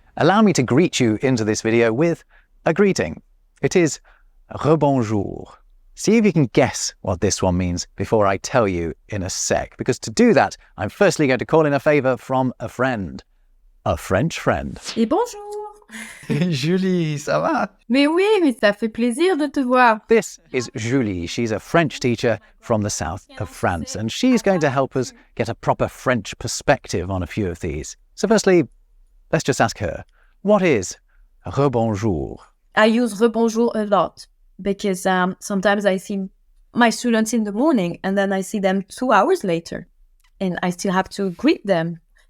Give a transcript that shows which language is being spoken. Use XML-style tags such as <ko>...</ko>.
<en>Allow me to greet you into this video with a greeting. It is Rebonjour. See if you can guess what this one means before I tell you in a sec, because to do that, I'm firstly going to call in a favour from a friend. A French friend.</en> <fr>Et bonjour! Julie, ça va? Mais oui, mais ça fait plaisir de te voir.</fr> <en>This is Julie. She's a French teacher from the south of France, and she's going to help us get a proper French perspective on a few of these. So firstly, let's just ask her, what is Rebonjour? I use Rebonjour a lot because sometimes I see my students in the morning and then I see them 2 hours later and I still have to greet them.</en>